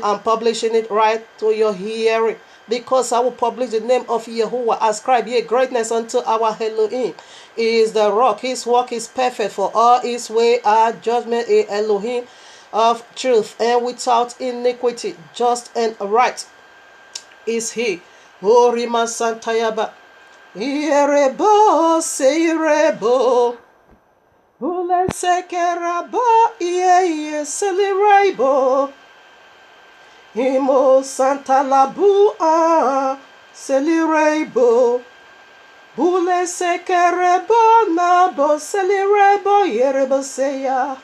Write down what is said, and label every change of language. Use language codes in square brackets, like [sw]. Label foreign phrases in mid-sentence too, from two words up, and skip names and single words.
[en] I'm publishing it right to your hearing, because I will publish the name of Yahuwah. Ascribe ye greatness unto our Elohim. He is the rock. His work is perfect, for all his way are judgment. A Elohim of truth and without iniquity, just and right is he. O Rima Santayaba, Irebo Seirebo, Ule Sekeraba, Ye Selirebo, Imo Santa Labua, Selirebo, Ule Sekerebo, Nabo Selirebo, Yerebo Seya.